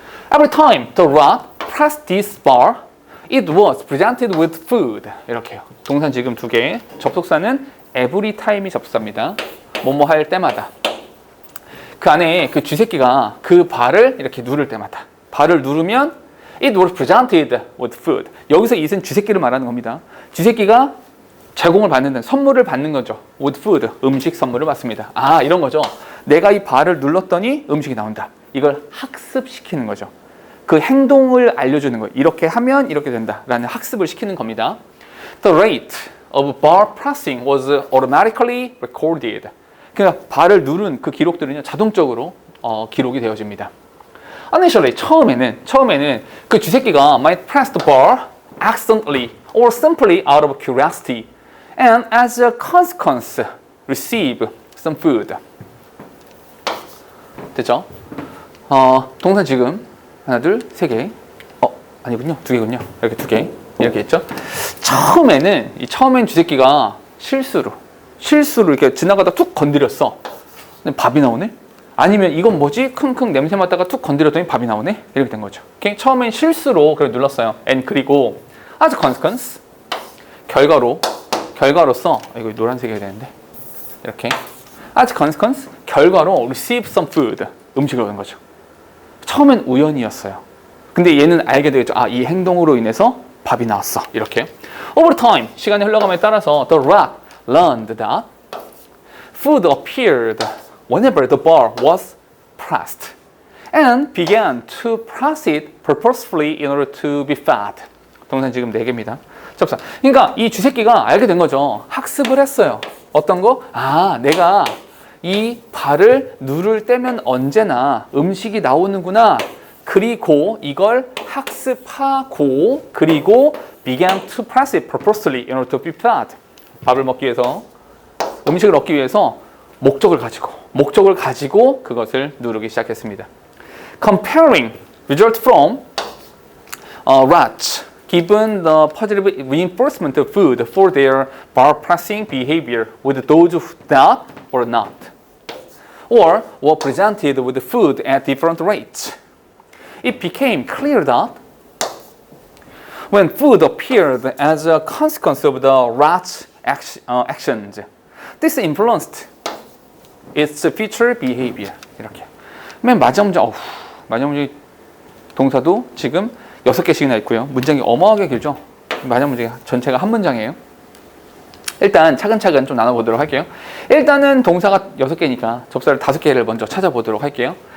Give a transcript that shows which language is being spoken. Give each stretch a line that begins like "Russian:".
English: Every time the rat pressed this bar, it was presented with food.
Korean: 이렇게요. 동사 지금 두 개. 접속사는 every time이 접속사입니다. 뭐뭐 할 때마다. 그 안에 그 쥐새끼가 그 발을 이렇게 누를 때마다, 발을 누르면
English: it was presented with food.
Korean: 여기서 it은 쥐새끼를 말하는 겁니다. 쥐새끼가 제공을 받는, 선물을 받는 거죠.
English: with food,
Korean: 음식 선물을 받습니다. 아, 이런 거죠. 내가 이 발을 눌렀더니 음식이 나온다. 이걸 학습시키는 거죠. 그 행동을 알려주는 거예요. 이렇게 하면 이렇게 된다라는 학습을 시키는 겁니다.
English: The rate of bar pressing was automatically recorded.
Korean: 그러니까 발을 누른 그 기록들은요, 자동적으로 기록이 되어집니다.
English: Initially,
Korean: 처음에는 그 쥐새끼가
English: might press the bar accidentally or simply out of curiosity, and as a consequence, receive some food.
Korean: 됐죠? 동사 지금 하나, 둘, 세 개. 아니군요. 두 개군요. 이렇게 두 개. 이렇게 있죠? 처음엔 쥐새끼가 실수로 이렇게 지나가다 툭 건드렸어. 근데 밥이 나오네? 아니면 이건 뭐지? 킁킁 냄새 맡다가 툭 건드렸더니 밥이 나오네? 이렇게 된 거죠. 처음엔 실수로 그걸 눌렀어요. and 그리고
English: as a consequence,
Korean: 결과로서, 이거 노란색 해야 되는데. 이렇게. as a consequence, 결과로
English: receive some food,
Korean: 음식을 얻은 거죠. 처음엔 우연이었어요. 근데 얘는 알게 되겠죠. 아, 이 행동으로 인해서 밥이 나왔어. 이렇게.
English: Over time,
Korean: 시간이 흘러감에 따라서
English: the rat learned that food appeared whenever the bar was pressed and began to press it purposefully in order to be fed.
Korean: 동사 지금 4개입니다. 접사. 그러니까 이 쥐새끼가 알게 된 거죠. 학습을 했어요. 어떤 거? 아, 내가 이 발을 누를 때면 언제나 음식이 나오는구나. 그리고 이걸 학습하고 그리고
English: began to press it purposely in order to be fed.
Korean: 밥을 먹기 위해서 음식을 얻기 위해서 목적을 가지고 그것을 누르기 시작했습니다.
English: Comparing result from rats given the positive reinforcement of food for their bar pressing behavior with those who did or not, or were presented with food at different rates. It became clear that when food appeared as a consequence of the rat's actions, this influenced its future behavior.
Korean: 이렇게. 맨 마지막 문제 동사도 지금 6개씩이나 있고요. 문장이 어마어마하게 길죠. 마지막 문제 전체가 한 문장이에요. 일단 차근차근 좀 나눠보도록 할게요. 일단은 동사가 6개니까 접사를 5개를 먼저 찾아보도록 할게요.